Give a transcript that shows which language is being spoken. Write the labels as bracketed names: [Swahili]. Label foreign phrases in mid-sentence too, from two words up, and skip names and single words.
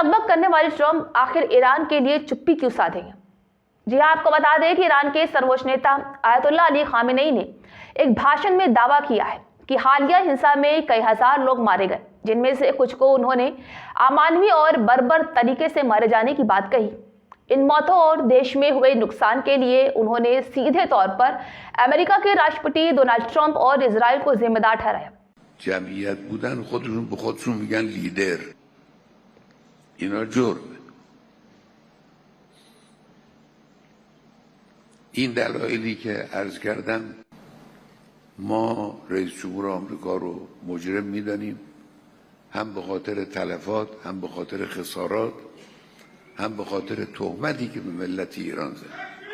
[Hindi] करने वाले ट्रंप आखिर ईरान के लिए चुप्पी क्यों साधेंगे? जी हाँ, आपको बता दें कि ईरान के सर्वोच्च नेता आयतुल्लाह अली खामेनेई ने एक भाषण में दावा किया है कि हालिया हिंसा में कई हजार लोग मारे गए, जिनमें से कुछ को उन्होंने अमानवीय और बर्बर तरीके से मारे जाने की बात कही। इन मौतों और देश में हुए नुकसान के लिए उन्होंने सीधे तौर पर अमेरिका के राष्ट्रपति डोनाल्ड ट्रंप और इजराइल को जिम्मेदार ठहराया। [Persian] جمعیت بودن خودشون به خودشون میگن لیدر. اینا جرمه. این دلایلی که عرض کردم ما رئیس جمهور آمریکا رو مجرم میدانیم، هم به خاطر تلفات، هم به خاطر خسارات، هم به خاطر تهمتی که به ملت ایران زد.